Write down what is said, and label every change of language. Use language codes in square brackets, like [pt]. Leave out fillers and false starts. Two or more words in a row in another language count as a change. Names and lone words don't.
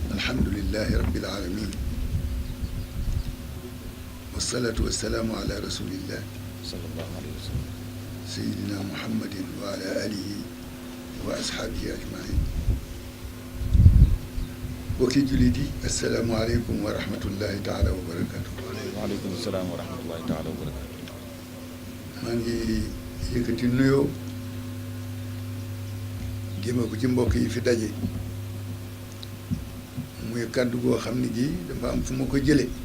[ar] الحمد لله رب العالمين والصلاة والسلام على رسول الله صلى الله عليه وسلم سيدنا محمد وعلى آله وأصحابه أجمعين [wo] bokki jullit yi [ar] السلام عليكم ورحمة الله تعالى وبركاته. وعليكم السلام ورحمة الله تعالى وبركاته. [wo] maa ngi yëkkati nuyoo jëme ko ci mbokk yi fi daje muy kàddu goo xam ne gi dafa am fu ma ko jële